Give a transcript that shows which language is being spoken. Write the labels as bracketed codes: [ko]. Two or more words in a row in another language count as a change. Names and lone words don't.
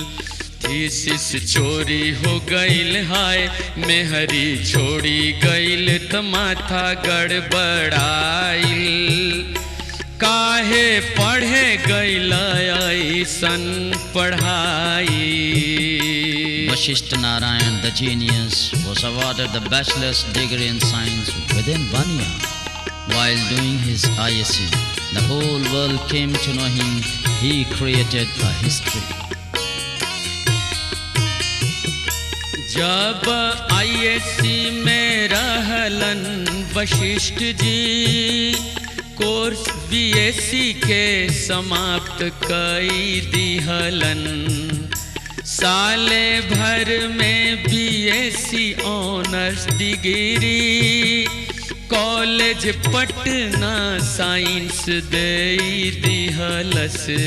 [bho] थीसिस चोरी हो गईल, हाय मेहरी छोड़ी गईल। त माथा गड़बड़ाइल, काहे पढ़े गईल ऐसन पढ़ाई। [en] Vasishtha Narayan, the genius, was awarded the bachelor's degree in science within 1 year while doing his ISc. the whole world came to know him. He created a history. [bho] जब आईएससी में रहलन वशिष्ठ जी, कोर्स बीएससी के समाप्त कई दिहलन। साले भर में [en] BSc honours degree, [bho] कॉलेज पटना साइंस दे दिहलस।